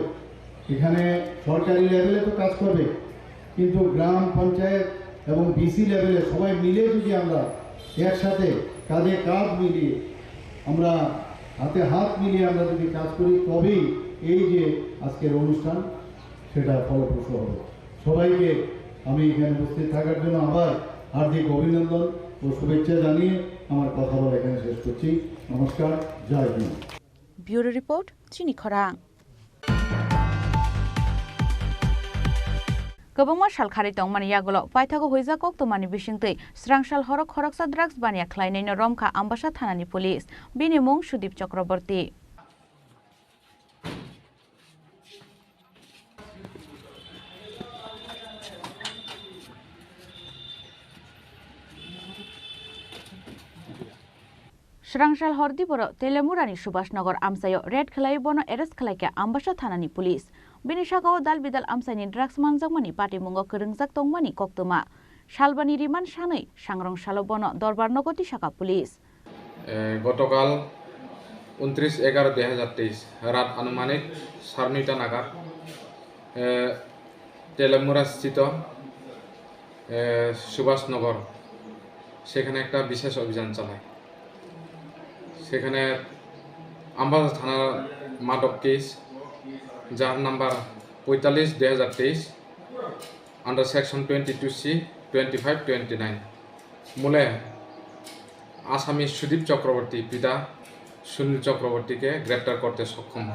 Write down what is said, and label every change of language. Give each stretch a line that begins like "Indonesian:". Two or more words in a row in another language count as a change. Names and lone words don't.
Bangla: এখানে সরকারি লেভেলে তো কাজ করবে, কিন্তু গ্রাম পঞ্চায়েত এবং বিসি লেভেলে সবাই মিলে যদি আমরা একসাথে কাঁধে কাঁধ মিলিয়ে, আমরা হাতে হাত মিলিয়ে আমরা যদি কাজ করি, তবেই এই যে আজকের অনুষ্ঠান সেটা ফলপ্রসূ হবে। সবাইকে আমি এখানে উপস্থিত থাকার জন্য আবার হার্দিক অভিনন্দন ও শুভেচ্ছা জানিয়ে আমার কথা বলা এখানে শেষ করছি। নমস্কার, জয় হিন্দ।
English: bureau report,
Bangla: চিনি খরাং।
Kok Borok: गोबां सालखारि तंमानि यागल पाइथागो हुइजाकक तमानि बिसिंतै स्रांसाल हरक हरकसा ड्राग्स बानिया ख्लायनायनो रमखा आम्बासा थानानि पुलिस बिनि मुं सुदीप चक्रवर्ती। स्रांसाल हरदीपर तेलेमुरानि सुभाषनगर आमसायाव रेड खेलाय बनो एरेस्ट खेलायके आम्बासा थानानि पुलिस बिनि सागाव दाल बिदाल आमसायनि ड्राग्स मानजाकमानि पाटिमुंग कोरोंजाक तंमानि कक्तमा शालबानि रिमान सानै सांग्रं सालो बनो दरबार नगति शाखा पुलिस।
Bangla: গতকাল 29/11/2023 রাত আনুমানিক 9:30 নাগাদ তেলেমুরা স্থিত সুভাষনগর সেখানে একটা বিশেষ অভিযান চালায়। সেখানে আমবাসা থানার মাদক কেস যার নাম্বার 45/2023
English: under section
Bangla: 22C 25-29 মূলে আসামি সুদীপ চক্রবর্তী পিতা সুনীল চক্রবর্তীকে গ্রেপ্তার করতে সক্ষম হয়।